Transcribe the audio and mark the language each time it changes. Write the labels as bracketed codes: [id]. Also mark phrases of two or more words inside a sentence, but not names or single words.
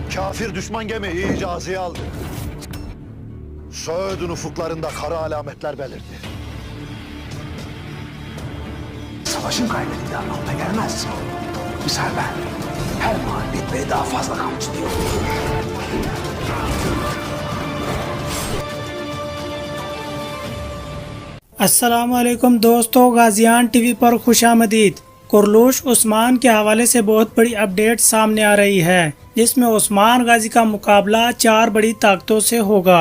[tr] Kafir düşman gemi iyice azıya aldı. Söğüt'ün ufuklarında kara alametler belirdi. Savaşın kaybedildiği anlamına gelmez. Misal ben her mağlubiyet beni daha fazla kamçılıyor. [hi] अस्सलामुअलैकुम दोस्तों, गाजियान टीवी पर खुशामदीद। कुरलूश उस्मान के हवाले से बहुत बड़ी अपडेट सामने आ रही है, जिसमें उस्मान गाजी का मुकाबला 4 बड़ी ताकतों से होगा।